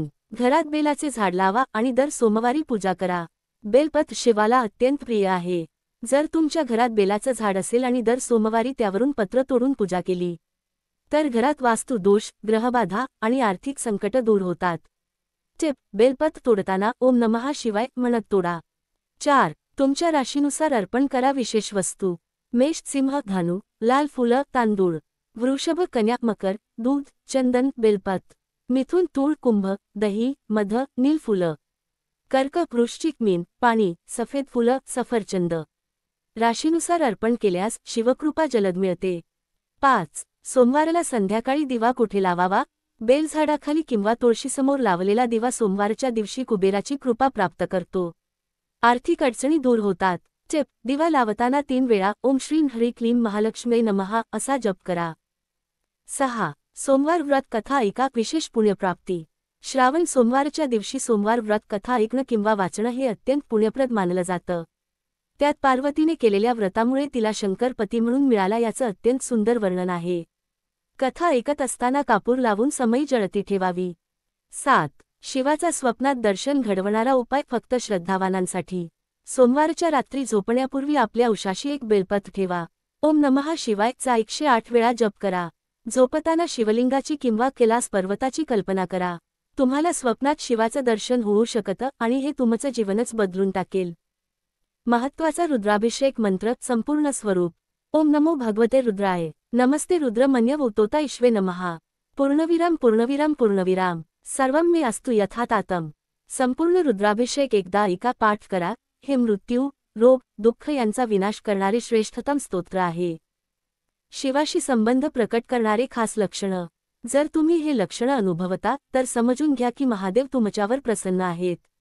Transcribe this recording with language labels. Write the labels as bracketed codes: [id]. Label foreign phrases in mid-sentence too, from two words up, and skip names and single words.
[mr] घरात बेलाचे झाड लावा आणि दर सोमवारी पूजा करा. बेलपत्र शिवाला अत्यंत प्रिय आहे. जर तुमच्या घरात बेलाचं झाड असेल आणि दर सोमवारी त्यावरून पत्र तोडून पूजा केली, तर घरात वास्तु दोष, ग्रहबाधा आणि आर्थिक संकट दूर होतात. टिप: बेलपत्र तोडताना [sa] ओम नमः शिवाय [mr] म्हणत तोडा. 4. तुमच्या राशीनुसार अर्पण करा विशेष वस्तू. मेष सिंह धनु, लाल फुलं तांदूळ. वृषभ कन्या मकर, दूध, चंदन, बेलपत्र. मिथुन तूळ कुंभ, दही, मध, नील फुलं. कर्क वृश्चिक मीन, पाणी, सफेद फुलं, सफरचंद. राशीनुसार अर्पण केल्यास शिवकृपा जलद मिळते. 5. सोमवारला संध्याकाळी दिवा कुठे लावावा? बेलझाडाखाली किंवा तुळशीसमोर लावलेला दिवा सोमवारच्या दिवशी कुबेराची कृपा प्राप्त करतो. आर्थिक अडचणी दूर होतात. टिप: दिवा लावताना 3 वेळा [sa] ओम श्रीं ह्रीं क्लीं महालक्ष्मी नमः [mr] असा जप करा. 6. सोमवार व्रत कथा ऐका विशेष पुण्यप्राप्ती. श्रावण सोमवारच्या दिवशी सोमवार व्रत कथा ऐकणं किंवा वाचणं हे अत्यंत पुण्यप्रद मानलं जातं. त्यात पार्वतीने केलेल्या व्रतामुळे तिला शंकर पती म्हणून मिळाला याचं अत्यंत सुंदर वर्णन आहे. कथा ऐकत असताना कापूर लावून समई जळती ठेवावी. 7. शिवाचा स्वप्नात दर्शन घडवणारा उपाय फक्त श्रद्धावानांसाठी. सोमवारच्या रात्री झोपण्यापूर्वी आपल्या उशाशी एक बेलपत्र ठेवा. [sa] ओम नमः शिवाय [mr] चा 108 वेळा जप करा. झोपताना शिवलिंगाची किंवा कैलास पर्वताची कल्पना करा. तुम्हाला स्वप्नात शिवाचं दर्शन होऊ शकतं आणि हे तुमचं जीवनच बदलून टाकेल. महत्त्वाचा रुद्राभिषेक मंत्र संपूर्ण स्वरूप. [sa] ओम नमो भगवते रुद्राय. नमस्ते रुद्रमन्य वोतोता ईश्वे नमः. [mr] पूर्णविराम पूर्णविराम पूर्णविराम. [sa] सर्वं मे अस्तु यथा तातम. [mr] संपूर्ण रुद्राभिषेक एकदा ऐका पाठ करा. हे मृत्यू, रोग, दुःख यांचा विनाश करणारे श्रेष्ठतम स्तोत्र आहे. शिवाशी संबंध प्रकट करणारे खास लक्षणं. जर तुम्ही हे लक्षणं अनुभवता तर समजून घ्या की महादेव तुमच्यावर प्रसन्न आहेत.